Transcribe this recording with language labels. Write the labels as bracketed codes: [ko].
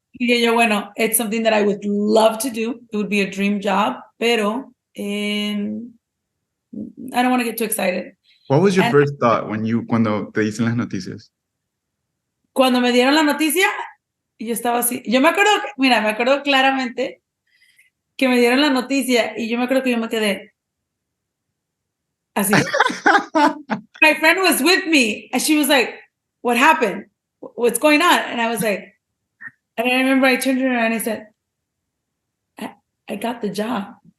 [es] Y yo, bueno, [en] it's something that I would love to do. It would be a dream job, [es] pero [en] I don't want to get too excited. What was your first thought [es] cuando te dicen las noticias? Cuando me dieron la noticia, yo estaba así. Yo me acuerdo claramente que me dieron la noticia, y yo me acuerdo que yo me quedé así. [en] My friend was with me, and she was like, "What happened? What's going on?" And I was like, and I remember I turned to her and I said, I got the job.